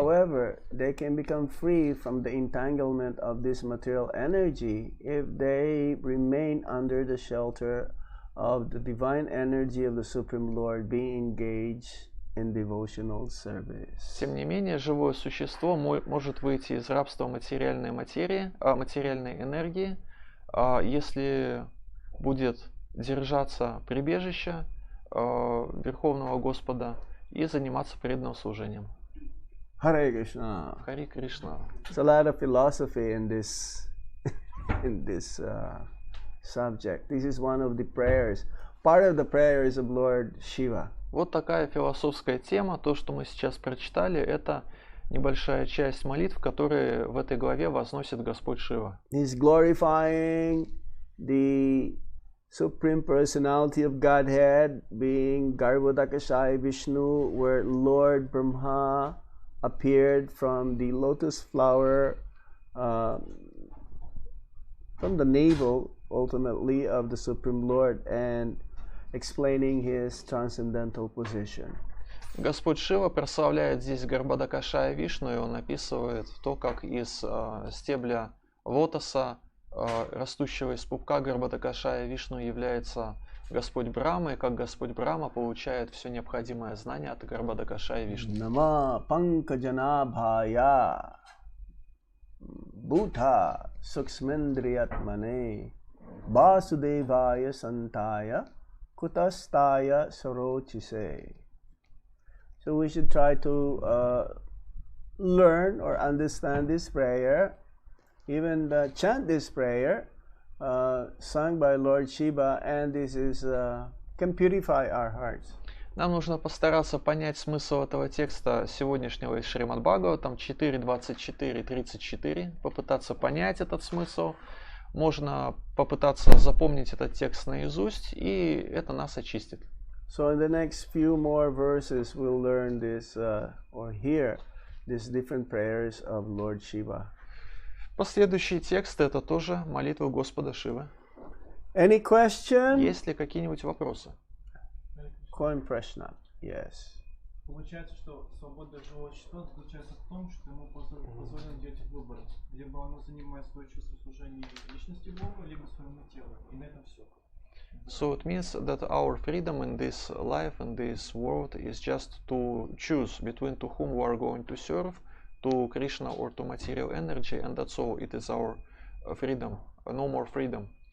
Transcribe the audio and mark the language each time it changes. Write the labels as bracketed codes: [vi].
[en] However, they can become free from the entanglement of this material energy if they remain under the shelter of the divine energy of the Supreme Lord, being engaged in devotional service. [ru] Тем не менее, живое существо может выйти из рабства материальной энергии, если будет держаться прибежища Верховного Господа и заниматься преданным служением. [en] Hare Krishna. [ru] Хари Кришна. [en] There's a lot of philosophy in this subject. This is one of the prayers. Part of the prayers of Lord Shiva. [ru] Вот такая философская тема. То, что мы сейчас прочитали, это небольшая часть молитв, которые в этой главе возносит Господь Шива. [en] He's glorifying the Supreme Personality of Godhead, being Garbhodakashayi Vishnu, where Lord Brahma appeared from the lotus flower, from the navel, ultimately, of the Supreme Lord, and explaining his transcendental position. [ru] Господь Шива прославляет здесь Гарбхадакашая Вишну, и он описывает то, как из стебля лотоса, растущего из пупка Гарбхадакашая Вишну, является Господь Брахма, и как Господь Брахма получает все необходимое знание от Гарбхадакашая Вишну. [sa] Нама панкаджанабхая Bhuta Suksmendriyatmane Vasudevaya Santaya Kutastaya Sarochise. [en] So we should try to learn or understand this prayer, even chant this prayer sung by Lord Shiva, and this is can purify our hearts. [ru] Нам нужно постараться понять смысл этого текста сегодняшнего из Шримад Бхагаватам 4.24.34, попытаться понять этот смысл. Можно попытаться запомнить этот текст наизусть, и это нас очистит. [en] So in the next few more verses, we'll learn this or hear these different prayers of Lord Shiva. [ru] Последующие тексты — это тоже молитвы Господа Шивы. [en] Any question? [ru] Есть ли какие-нибудь вопросы? [en] Coin Prashna. Yes. [ru] Получается, что свобода живого существа заключается в том, что ему позволено делать выбор. Либо оно занимает свое чувство служения личности Богу, либо своему телу. И на этом все. [en] So it means that our freedom in this life, in this world, is just to choose between to whom we are going to serve, to Krishna or to material energy, and that's all. It is our freedom, no more freedom.